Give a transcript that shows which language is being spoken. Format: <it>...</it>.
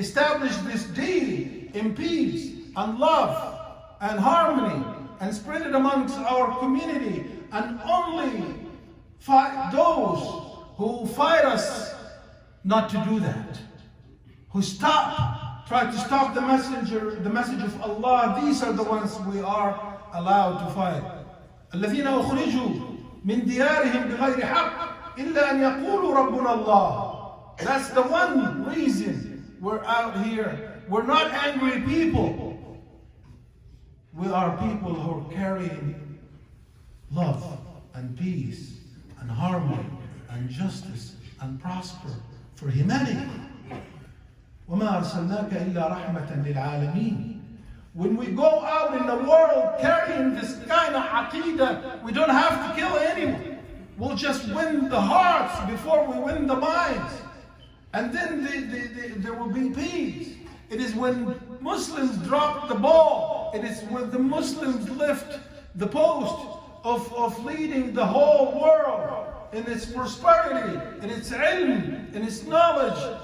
<en>Establish this deed in peace and love and harmony, and spread it amongst our community, and only fight those who fight us not to do that. Who try to stop the message of Allah. These are the ones we are allowed to fight.</en> <ar>الذين أخرجوا من ديارهم بغير حق إلا أن يقولوا ربنا الله.</ar> <en>That's the one reason we're out here. We're not angry people. We are people who are carrying love and peace and harmony and justice and prosper for humanity.</en> <ar>وما أرسلناك إلا رحمة للعالمين.</ar> <en>When we go out in the world carrying this kind of aqidah, we don't have to kill anyone. We'll just win the hearts before we win the minds. And then there will be peace. It is when Muslims drop the ball, it is when the Muslims lift the post of leading the whole world in its prosperity, in its ilm, in its knowledge.</en>